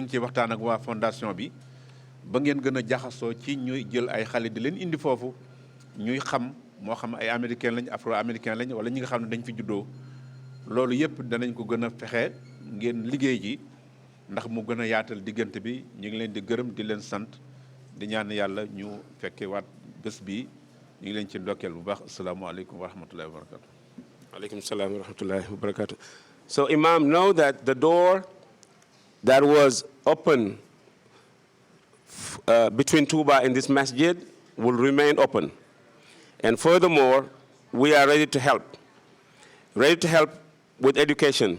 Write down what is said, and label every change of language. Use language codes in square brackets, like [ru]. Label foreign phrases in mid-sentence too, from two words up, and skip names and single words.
[wo] ngi ciy waxtaan ak waa fondation bi ba ngeen gën a jaxasoo ci ñuy jël ay xale di leen indi foofu ñuy xam moo xam ay américain lañ [fr] afro américain [wo] lañ wala ñi nga xam ne dañ fi juddoo loolu yëpp danañ ko gën a fexe ngeen liggéey ji ndax mu gën a yaatal diggante bi ñu ngi leen di gërëm di leen sant di ñaan yàlla ñu fekke waat bés bi ñu ngi leen ci ndokkeel bu baax [ar] السلام عليكم ورحمة الله وبركاته. عليكم السلام ورحمة الله وبركاته. [en] So Imam, know that the door that was open between Touba and this masjid will remain open. And furthermore, we are ready to help with education.